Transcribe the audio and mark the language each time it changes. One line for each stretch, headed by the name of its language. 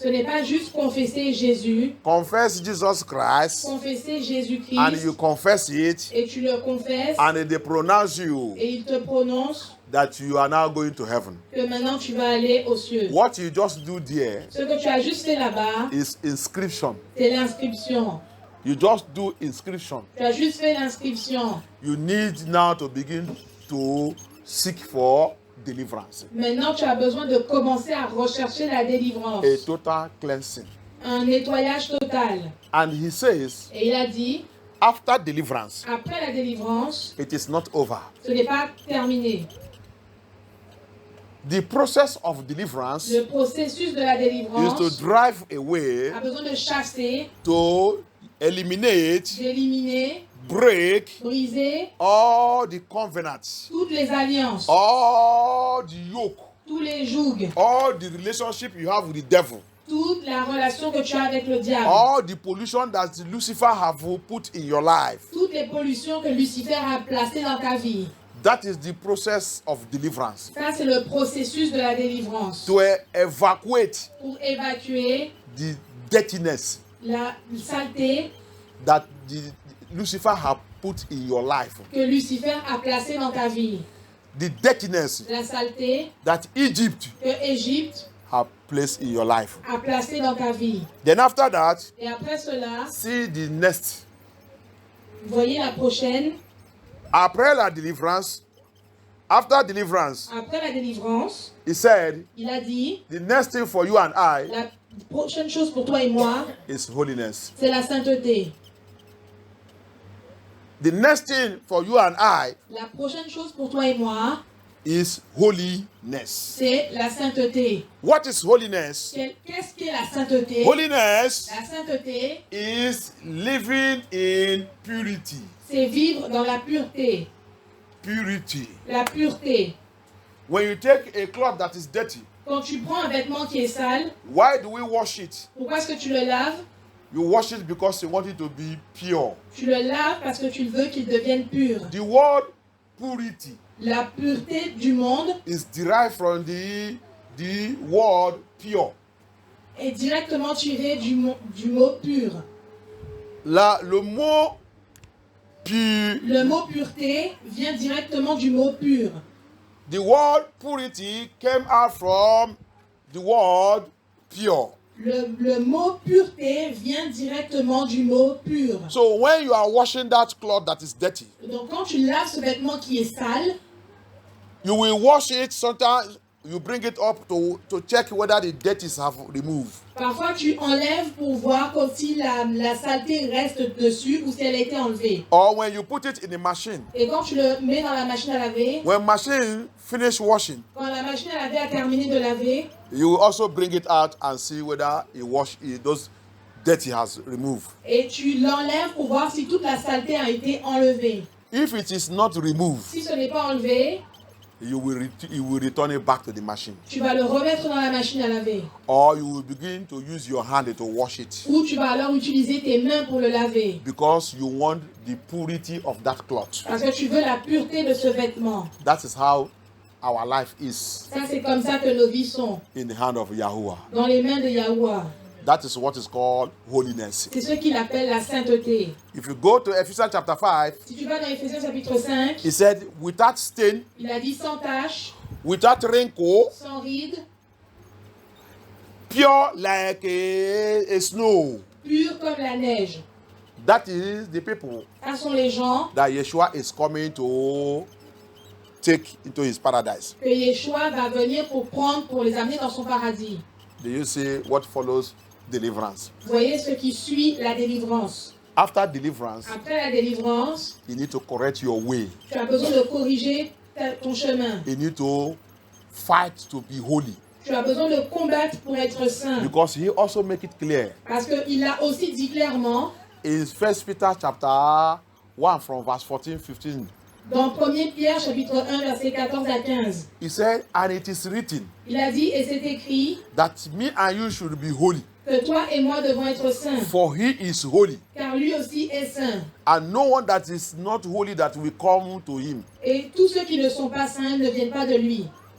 French: Ce n'est pas juste confesser Jésus,
English: Confess Jesus Christ
French: confesser
English: and
French: Jésus-Christ
English: you confess it
French: et tu le confesses
English: and they pronounce you
French: et il te prononce
English: that you are now going to heaven.
French: que maintenant tu vas aller aux cieux.
English: What you just do there
French: Ce que tu as juste fait là-bas,
English: is inscription.
French: c'est l'inscription.
English: You just do inscription.
French: Tu as juste fait l'inscription.
English: You need now to begin to seek for deliverance.
French: Maintenant, tu as besoin de commencer à rechercher la délivrance.
English: A total cleansing.
French: Un nettoyage total.
English: And he says,
French: Et il a dit,
English: after deliverance,
French: après la délivrance,
English: it is not over.
French: ce n'est pas terminé.
English: The process of deliverance
French: Le processus de la
English: is
French: délivrance
English: to drive away,
French: a besoin de chasser,
English: to eliminate,
French: d'éliminer,
English: break
French: briser
English: all the covenants,
French: toutes les alliances,
English: all the yoke,
French: tous les jougs,
English: all the relationship you have with the devil,
French: toute la relation que tu as avec le diable,
English: all the pollution that Lucifer have put in your life.
French: toutes les pollutions que Lucifer a placées dans ta vie.
English: That is the process of deliverance.
French: Ça, c'est le processus de la délivrance.
English: To evacuate
French: Pour évacuer
English: the dirtiness
French: la saleté
English: that Lucifer have put in your life.
French: que Lucifer a placée dans ta vie.
English: The dirtiness
French: La saleté
English: that Egypt
French: que Égypte
English: have placed in your life.
French: a placée dans ta vie.
English: Then after that,
French: Et après cela,
English: see the next.
French: vous voyez la prochaine. Après la délivrance,
English: after deliverance,
French: Après la délivrance,
English: he said,
French: il a dit,
English: the next thing for you and I
French: la prochaine chose pour toi et moi,
English: is holiness.
French: c'est la sainteté.
English: The next thing for you and I
French: La prochaine chose pour toi et moi,
English: is holiness.
French: c'est la sainteté.
English: What is holiness?
French: Qu'est-ce qu'est la sainteté?
English: Holiness
French: La sainteté,
English: is living in purity.
French: c'est vivre dans la pureté.
English: Purity.
French: La pureté.
English: When you take a cloth that is dirty,
French: Quand tu prends un vêtement qui est sale,
English: why do we wash it?
French: pourquoi est-ce que tu le laves?
English: You wash it because you want it to be pure.
French: Tu le laves parce que tu veux qu'il devienne pur.
English: The word purity
French: La pureté du monde
English: is derived from the word pure.
French: est directement tirée du mot pur. Le mot pur, Le mot pureté vient directement du mot pur.
English: the word purity came out from the word pure.
French: Le mot pureté vient directement du mot pur.
English: So when you are washing that cloth that is dirty,
French: Donc quand tu laves ce vêtement qui est sale,
English: you will wash it. Sometimes you bring it up to check whether the dirt is have removed.
French: parfois tu enlèves pour voir comme si la saleté reste dessus ou si elle a été enlevée.
English: Or when you put it in the machine,
French: Et quand tu le mets dans la machine à laver,
English: when machine finish washing,
French: quand la machine à laver a terminé de laver,
English: you will also bring it out and see whether it wash it, those dirty has removed.
French: Et tu l'enlèves pour voir si toute la saleté a été enlevée.
English: If it is not removed,
French: Si ce n'est pas enlevé,
English: you will return it back to the machine.
French: tu vas le remettre dans la machine à laver.
English: Or you will begin to use your hand to wash it.
French: Ou tu vas alors utiliser tes mains pour le laver.
English: Because you want the purity of that cloth.
French: Parce que tu veux la pureté de ce vêtement.
English: That is how our life is
French: Ça, c'est comme ça que nos vies sont.
English: in the hand of Yahuwah.
French: Dans les mains de Yahuwah.
English: That is what is called holiness.
French: C'est ce qu'il appelle la sainteté.
English: If you go to Ephesians chapter 5,
French: Si tu vas dans Éphésiens chapitre 5,
English: he said, without stain,
French: il a dit sans tache,
English: without wrinkle,
French: sans ride,
English: pure like a snow.
French: pur comme la neige.
English: That is the people
French: Ce sont les gens
English: that Yeshua is coming to take into his paradise.
French: que Yeshua va venir pour les amener dans son paradis.
English: Do you see what follows deliverance?
French: Vous voyez ce qui suit la délivrance.
English: After deliverance,
French: Après la délivrance,
English: you need to correct your way.
French: tu as besoin de corriger ton chemin.
English: You need to fight to be holy.
French: Tu as besoin de combattre pour être saint.
English: Because he also make it clear
French: Parce qu'il a aussi dit clairement
English: in 1 Peter chapter 1 from verse 14-15.
French: dans 1 Pierre chapitre 1 verset 14 à 15.
English: He said, and it is written
French: Il a dit et c'est écrit
English: that me and you should be holy,
French: que toi et moi devons être saints.
English: for he is holy.
French: Car lui aussi est saint.
English: And no one that is not holy that will come to him
French: Et tous ceux qui ne sont pas saints ne viennent pas de lui.